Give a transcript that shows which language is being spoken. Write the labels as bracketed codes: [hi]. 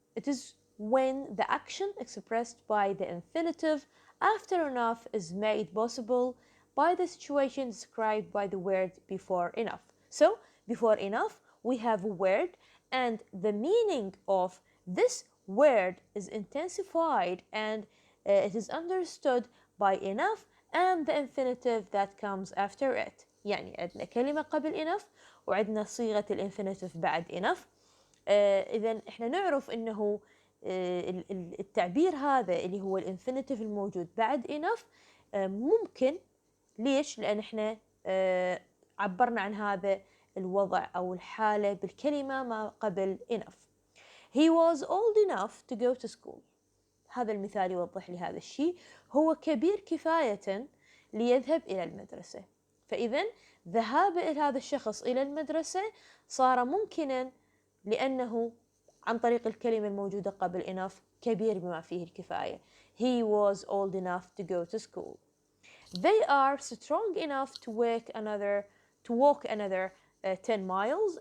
[en] It is when the action expressed by the infinitive after enough is made possible by the situation described by the word before enough. So, before enough, we have a word, and the meaning of this word is intensified and it is understood by enough and the infinitive that comes after it. [ar] يعني عندنا كلمة قبل enough وعندنا صيغة الانفينيتيف بعد enough. إذا إحنا نعرف إنه التعبير هذا اللي هو الانفينيتيف الموجود بعد enough ممكن. ليش؟ لأن إحنا عبرنا عن هذا الوضع أو الحالة بالكلمة ما قبل enough. [en] He was old enough to go to school. [ar] هذا المثال يوضح لي هذا الشيء. هو كبير كفاية ليذهب إلى المدرسة. فإذا ذهاب هذا الشخص إلى المدرسة صار ممكنا لأنه عن طريق الكلمة الموجودة قبل enough كبير بما فيه الكفاية. [en] He was old enough to go to school. They are strong enough to walk another 10 miles.